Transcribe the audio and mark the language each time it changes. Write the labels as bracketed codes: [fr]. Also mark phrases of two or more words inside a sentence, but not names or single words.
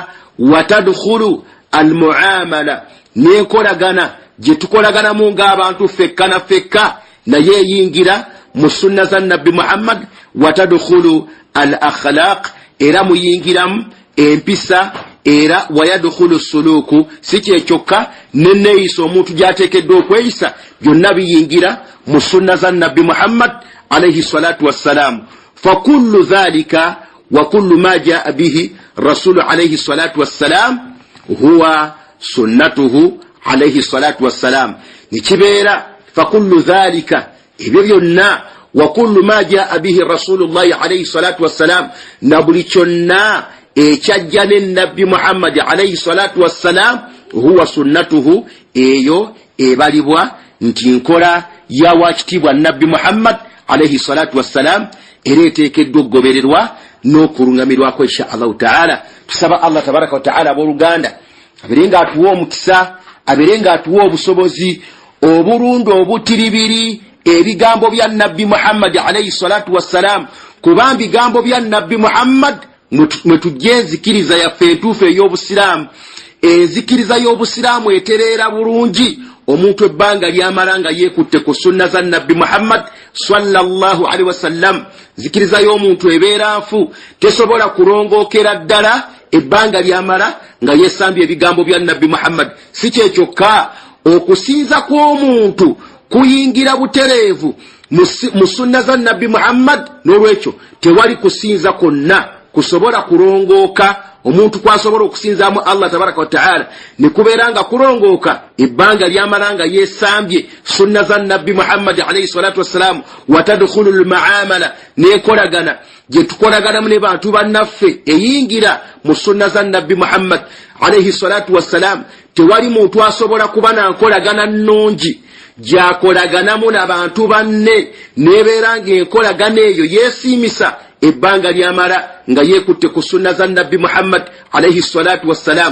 [ar] وتدخل المعاملة, [lg] n'enkolagana gye tukolaganamu ng'abantu fekka na fekka, naye eyingira mu sunna za nabbi Muhammad. [ar] وتدخل الأخلاق, [lg] era muyingiramu empisa, era [ar] ويدخل السلوك, [lg] si kyekyokka n'enneeyisa omuntu gy'ateekeddwa okweyisa, byonna biyingira mu sunna za nabbi Muhammad [ar] عليه الصلاة والسلام. فكل ذلك وكل ما جاء به رسول عليه الصلاة والسلام هو سنته عليه الصلاة والسلام. [lg] Nikibeera [ar] فكل ذلك, [lg] ebyo byonna, [ar] وكل ما جاء به رسول الله عليه الصلاة والسلام, [lg] na buli kyonna ekyajja ne nabbi Muhammad [ar] عليه الصلاة والسلام, هو سنته, [lg] eyo ebalibwa nti nkola ya wakitiibwa nabbi Muhammad [ar] عليه الصلاة والسلام, [lg] era eteekeddwa okugobererwa n'okulungamirwako [ar] إن شاء الله تعالى. [lg] Tusaba Allah [ar] تبارك وتعالى [lg] abooluganda abeere nga atuwa omukisa, abeere nga atuwa obusobozi obulungi obutiribiri ebigambo bya nabbi Muhammad [ar] عليه الصلاة والسلام, [lg] kuba bigambo bya nabbi Muhammad mwe tujja enzikiriza yaffe entuufu ey'obusiraamu. Enzikiriza y'obusiraamu etereera bulungi omuntu ebbanga lyamala nga yeekutte ku sunna za nabbi Muhammad [ar] صلى الله عليه وسلم. [lg] Nzikiriza y'omuntu ebeera nfu, tesobola kulongookera ddala ebbanga lyamala nga yeesambye ebigambo bya nabbi Muhammad. Si kyekyokka, okusinza kw'omuntu kuyingira butereevu mu sunna za nabbi Muhammad, n'olwekyo tewali kusinza kwonna kusobola kulongooka omuntu kwasobola okusinzaamu Allah [ar] تبارك وتعالى [lg] ne kubeeranga kulongooka ebbanga lyamalanga yeesambye sunna za nabbi Muhammad alayhi [ar] الصلاة والسلام وتدخل المعاملة [lg] nekolagana gye tukolaganamu ne bantu bannaffe eyingira mu sunna za nabbi Muhammad [ar] عليه الصلاة والسلام [lg] tewali muntu asobola kuba na nkolagana nnungi gyakolaganamu n'abantu banne nebeeranga enkolagana eyo yeesiimisa ebbanga lyamala nga yeekutte ku sunna za nabbi Muhammad [ar] عليه الصلاة والسلام.